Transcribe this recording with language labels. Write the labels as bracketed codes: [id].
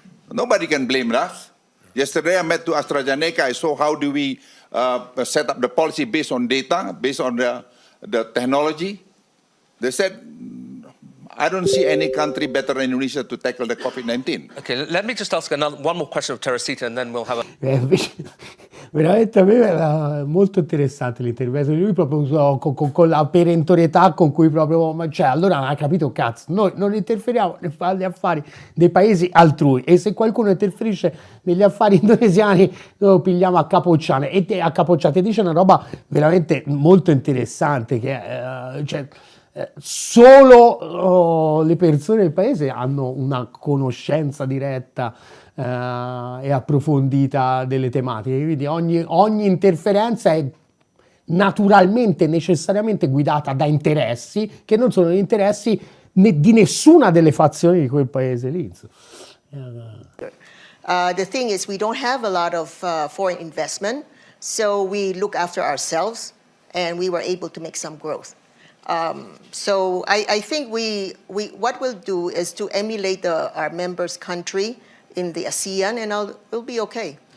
[en] Nobody can blame us. Yesterday I met to AstraZeneca. I saw how do we set up the policy based on data, based on the technology. They said, I don't see any country better than Indonesia to tackle the COVID-19. Okay, let me just ask one more question of Teresita and then we'll have a... [it] Veramente a me era molto interessante l'intervento di lui proprio con la perentorietà con cui proprio, cioè allora non ha capito cazzo, noi non interferiamo negli affari dei paesi altrui e se qualcuno interferisce negli affari indonesiani lo pigliamo a capocciate e dice una roba veramente molto interessante che cioè, solo le persone del paese hanno una conoscenza diretta e approfondita delle tematiche, quindi ogni interferenza è naturalmente, necessariamente guidata da interessi che non sono gli interessi di nessuna delle fazioni di quel paese lì. [en] The thing is we don't have a lot of foreign investment, so we look after ourselves and we were able to make some growth. So I think what we'll do is to emulate our members' country in the ASEAN, and it'll be okay.